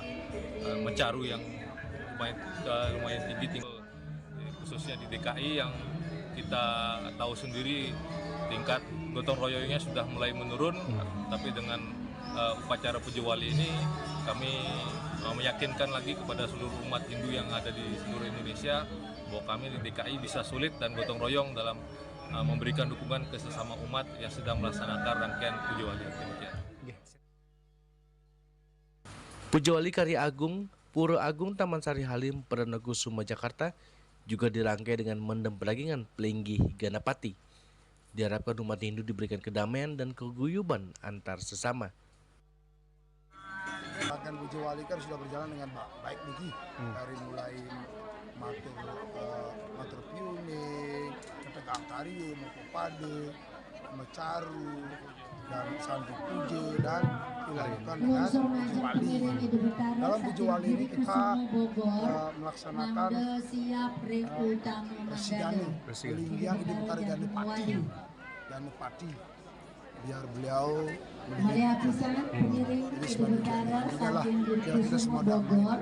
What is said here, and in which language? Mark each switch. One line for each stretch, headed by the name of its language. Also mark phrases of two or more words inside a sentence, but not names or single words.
Indonesian: mencaru yang lumayan tinggi, khususnya di DKI yang kita tahu sendiri tingkat gotong royongnya sudah mulai menurun, tapi dengan upacara Pujawali ini kami meyakinkan lagi kepada seluruh umat Hindu yang ada di seluruh Indonesia bahwa kami di DKI bisa sulit dan gotong royong dalam memberikan dukungan ke sesama umat yang sedang melaksanakan rangkaian Pujawali. Pujawali Karya Agung Pura Agung Taman Sari Halim Perdana Kusuma Jakarta juga dirangkai dengan mendem peragingan Pelinggih Ganapati. Diharapkan umat Hindu diberikan kedamaian dan keguyuban antar sesama. Rangkaian Pujawali kan sudah berjalan dengan baik nih, dari mulai matur piuning, ketegang tari, Mukupada, Mecaru, dan Santi Puja, dan dilanjutkan dengan Pujawali. Dalam Pujawali ini kita melaksanakan Persidani, Pelinggiang Ide Betara Ganapati, biar beliau jadi sebagai biar kita semua damai.